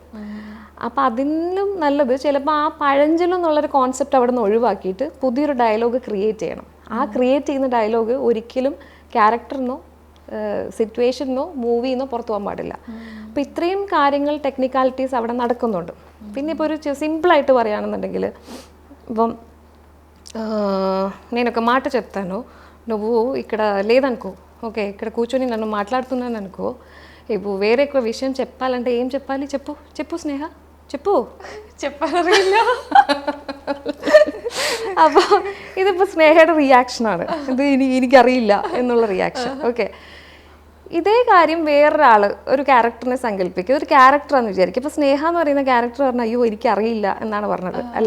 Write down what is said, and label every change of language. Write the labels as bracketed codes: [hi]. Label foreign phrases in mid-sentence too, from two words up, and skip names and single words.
[ml] അപ്പം അതിലും നല്ലത് ചിലപ്പോൾ ആ പഴഞ്ചൊല്ല് എന്നുള്ളൊരു കോൺസെപ്റ്റ് അവിടെ നിന്ന് ഒഴിവാക്കിയിട്ട് പുതിയൊരു [en] dialogue create [ml] ചെയ്യണം. ആ ക്രിയേറ്റ് ചെയ്യുന്ന ഡയലോഗ് ഒരിക്കലും ക്യാരക്ടറിനോ സിറ്റുവേഷനോ മൂവിന്നോ പുറത്തു പോകാൻ പാടില്ല. അപ്പം ഇത്രയും കാര്യങ്ങൾ ടെക്നിക്കാലിറ്റീസ് അവിടെ നടക്കുന്നുണ്ട്. പിന്നെ ഇപ്പോൾ ഒരു സിമ്പിളായിട്ട് പറയുകയാണെന്നുണ്ടെങ്കിൽ, [te] ఇപ്പം నేను ఒక మాట చెప్తాను, నువ్వు ఇక్కడ లేదనుకో, ఓకే, ఇక్కడ కూర్చొని నన్ను మాట్లాడుతున్నాను అనుకో, ఇప్పుడు వేరే ఒక విషయం చెప్పాలంటే ఏం చెప్పాలి? చెప్పు చెప్పు స్నేహ, చెప్పు. [ml] చెప్పറിയില്ല. അപ്പോൾ ഇതിപ്പോൾ സ്നേഹയുടെ റിയാക്ഷനാണ്, ഇത് എനിക്കറിയില്ല എന്നുള്ള റിയാക്ഷൻ. ഓക്കെ, ഇതേ കാര്യം വേറൊരാൾ ഒരു ക്യാരക്ടറിനെ സങ്കല്പിക്കുക, ഒരു ക്യാരക്ടറാണെന്ന് വിചാരിക്കും. ഇപ്പോൾ സ്നേഹ എന്ന് പറയുന്ന ക്യാരക്ടർ പറഞ്ഞാൽ അയ്യോ എനിക്കറിയില്ല എന്നാണ് പറഞ്ഞത് അല്ലേ.